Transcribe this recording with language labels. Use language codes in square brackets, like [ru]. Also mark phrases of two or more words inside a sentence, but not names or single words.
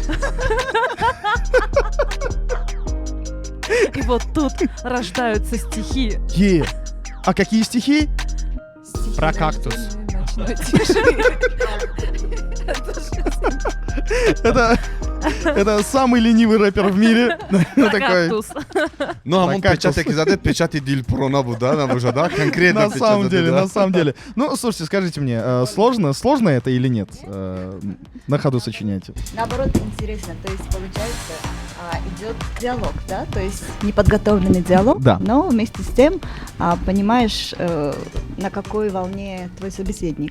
[ru] И вот тут рождаются стихи. А какие стихи? Стихи Про кактус. рожденные ночной тишиной. Это самый ленивый рэпер в мире. Про Такой. кактус. [tg] ну ҳамон Про кактус. печате ки задед печати дилпурона буд да набошад да конкретно [ru] На самом деле. Ну, слушайте, скажите мне, сложно это или нет? На ходу сочинять. Наоборот, интересно. То есть, получается, идет диалог, да? То есть неподготовленный диалог, Да. но вместе с тем понимаешь, на какой волне твой собеседник.